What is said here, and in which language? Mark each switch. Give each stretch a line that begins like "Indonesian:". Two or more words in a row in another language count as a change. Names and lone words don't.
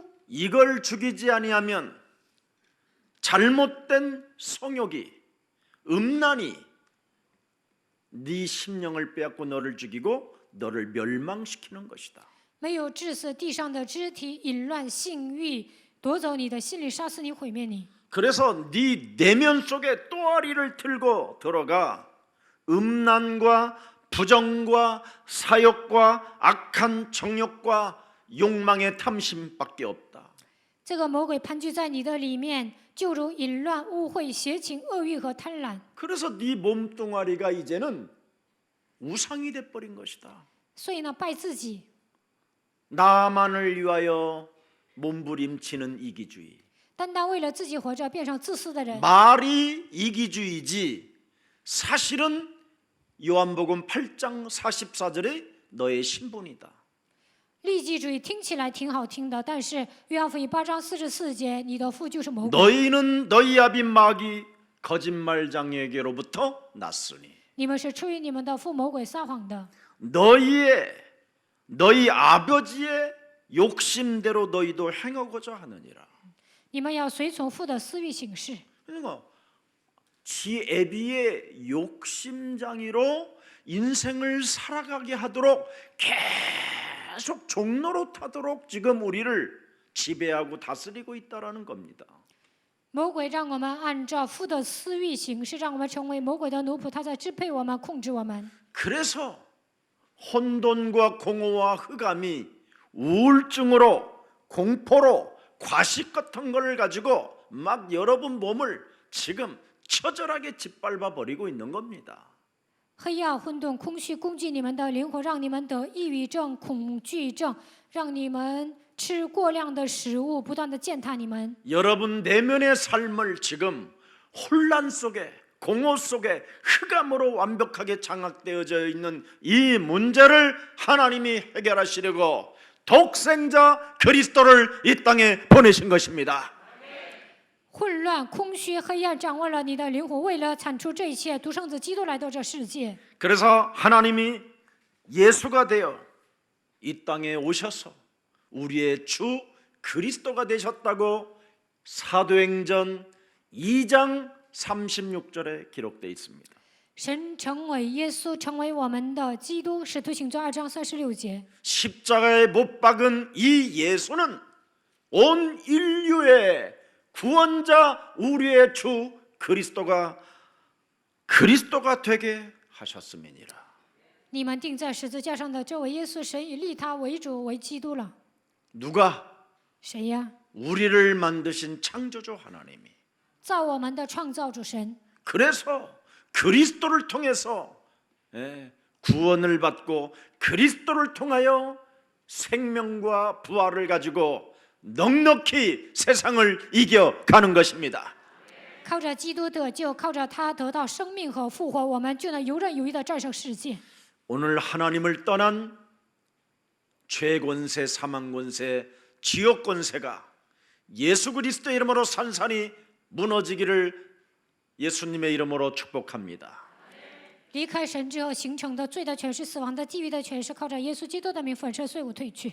Korean: 이걸 죽이지 아니하면 잘못된 성욕이 음란이 네 심령을 빼앗고 너를 죽이고 너를 멸망시키는 것이다.
Chinese: 没有致死地上的肢体，淫乱、性欲，夺走你的心里，杀死你，毁灭你。
Korean: 그래서 네 내면 속에 또아리를 틀고 들어가 음란과 부정과 사욕과 악한 정욕과 욕망의 탐심밖에 없다.
Chinese: 这个魔鬼盘踞在你的里面，就如淫乱、污秽、邪情、恶欲和贪婪。
Korean: 그래서 네 몸뚱아리가 이제는 우상이 돼버린 것이다.
Chinese: 所以呢，拜自己，
Korean: 나만을 위하여 몸부림치는 이기주의.
Chinese: 单单为了自己活着，变成自私的人。
Korean: 말이 이기주의지 사실은 요한복음 8장 44절에 너의 신분이다.
Chinese: 利己主义听起来挺好听的，但是约翰福音8章44节，你的父就是魔鬼，
Korean: 너희는 너희 아비 마귀 거짓말장에게로부터 났으니
Chinese: 你们是出于你们的父魔鬼撒谎的。
Korean: 너희 아버지의 욕심대로 너희도 행하고자 하느니라.
Chinese: 你们要随从父的私欲行事。
Korean: 그러니까 지 애비의 욕심장이로 인생을 살아가게 하도록 계속 종로로 타도록 지금 우리를 지배하고 다스리고 있다라는 겁니다.
Chinese: 魔鬼让我们按照父的私欲行事，让我们成为魔鬼的奴仆，他在支配我们、控制我们。
Korean: 그래서 혼돈과 공허와 흑암이 우울증으로 공포로 과식 같은 걸 가지고 막 여러분 몸을 지금 처절하게 짓밟아 버리고 있는 겁니다.
Chinese: 黑暗、混沌、空虚攻击你们的灵魂，让你们得抑郁症、恐惧症，让你们吃过量的食物，不断的践踏你们。
Korean: 여러분 내면의 삶을 지금 혼란 속에 공허 속에 흑암으로 완벽하게 장악되어져 있는 이 문제를 하나님이 해결하시려고 독생자 그리스도를 이 땅에 보내신 것입니다.
Chinese: 混乱、空虚、黑暗掌握了你的灵魂，为了铲除这一切，独生子基督来到这世界。
Korean: 그래서 하나님이 예수가 되어 이 땅에 오셔서 우리의 주 그리스도가 되셨다고 사도행전 2장 36절에 기록되어 있습니다.
Chinese: 神成为耶稣，成为我们的基督，使徒行传2章36节。
Korean: 십자가에 못 박은 이 예수는 온 인류의 구원자 우리의 주 그리스도가 되게 하셨음이니라.
Chinese: 你们钉在十字架上的这位耶稣，神已立他为主为基督了。
Korean: 누가?
Chinese: 谁呀？
Korean: 우리를 만드신 창조주 하나님이.
Chinese: 造我们的创造主神。
Korean: 그래서 그리스도를 통해서 구원을 받고 그리스도를 통하여 생명과 부활을 가지고 넉넉히 세상을 이겨가는 것입니다.
Chinese: 靠着基督得救，靠着他得到生命和复活，我们就能游刃有余地战胜世界。
Korean: 오늘 하나님을 떠난 죄권세, 사망권세, 지옥권세가 예수 그리스도의 이름으로 산산이 무너지기를 예수님의 이름으로 축복합니다.
Chinese: 离开神之后形成的罪的权势、死亡的地狱的权势，靠着耶稣基督的名粉身碎骨退去。